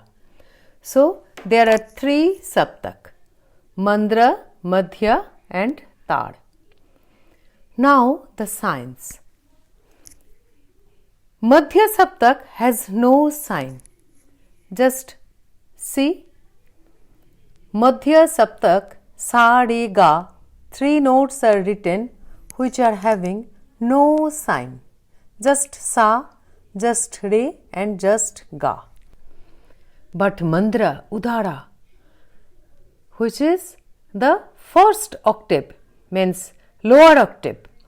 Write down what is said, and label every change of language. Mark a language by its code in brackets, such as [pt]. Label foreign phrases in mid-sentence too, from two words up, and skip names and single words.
[en] So, there are three Saptak: MANDRA, MADHYA and TAAR. Now, the signs. Madhya Saptak has no sign. Just see. Madhya Saptak, sa, re, ga, three notes are written which are having no sign. Just sa, just re and just ga. But Mandra, Udara, which is the first octave, means lower octave.